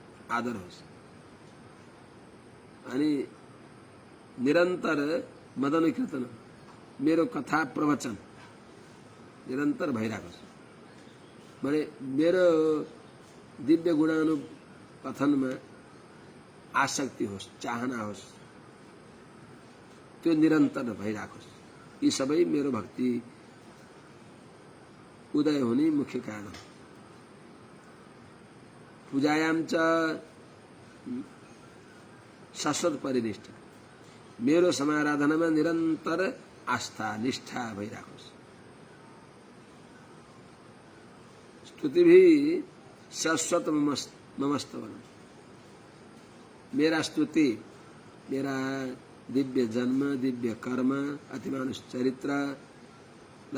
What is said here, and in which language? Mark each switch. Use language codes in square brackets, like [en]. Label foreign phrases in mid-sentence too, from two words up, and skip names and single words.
[ne] आदर होस् अनि निरन्तर मदन कीर्तन मेरो कथा प्रवचन निरन्तर भइराखोस् भने मेरो दिव्य गुणानु कथनमा आसक्ति होस् चाहना होस् त्यो निरन्तर भइराखोस् यी सबै मेरो भक्ति उदय हुने मुख्य कारण हो [sa] पूजायाम च शाश्वत परिनिष्ठा [ne] मेरो समाराधनामा निरन्तर आस्था निष्ठा भइराखोस् [sa] स्तुति भी शाश्वत [ne] ममस्तवन मेरा स्तुति मेरा दिव्य जन्म दिव्य कर्म अतिमानुष चरित्रलाई